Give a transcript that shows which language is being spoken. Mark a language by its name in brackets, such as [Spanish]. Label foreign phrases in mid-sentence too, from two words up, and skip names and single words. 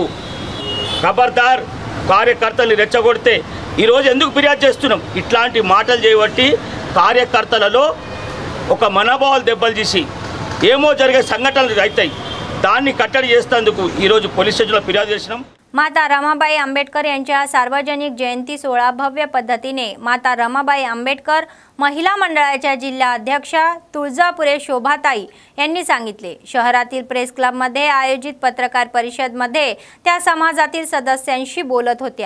[Telugu] ఖబర్దార్, కార్యకర్తల్ని రెచ్చగొడితే ఈరోజు ఎందుకు ఫిర్యాదు చేస్తున్నాం? ఇట్లాంటి మాటలు చేయబట్టి కార్యకర్తలలో ఒక మనోభావాలు దెబ్బలు తీసి ఏమో జరిగే సంఘటనలు అవుతాయి. దాన్ని కట్టడి చేసేందుకు ఈరోజు పోలీస్ స్టేషన్లో ఫిర్యాదు చేసినాం. [Marathi] माता रमाबाई आंबेडकर यांच्या सार्वजनिक जयंती सोहळा भव्य पद्धतीने माता रमाबाई आंबेडकर महिला मंडळाच्या जिल्हा अध्यक्षा तुळजापुरे शोभाताई यांनी सांगितले. शहरातील प्रेस क्लबमध्ये आयोजित पत्रकार परिषदेमध्ये त्या समाजातील सदस्यांशी बोलत होत्या.